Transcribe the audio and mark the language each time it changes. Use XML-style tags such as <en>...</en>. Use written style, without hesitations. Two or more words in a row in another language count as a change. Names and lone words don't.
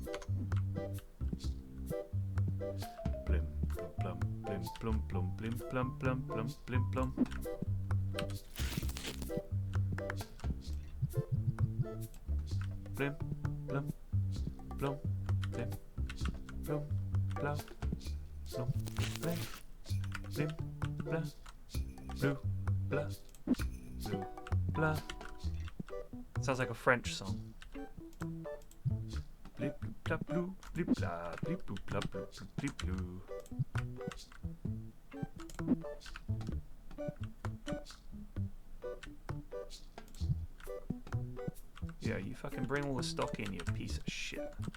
<en>Plim, plum, plim, plum, plum, plim, plum, plum, plum, plim, plum. Plim, plum, plum, plim, plum, plum, plum, plim, plim, blah, blue, blah, blue, blah. Sounds like a French song. Blip, blah, blue, blip, blah, blip, blue, blah, blue, blip, blue. Yeah, you fucking bring all the stock in, you piece of shit.</en>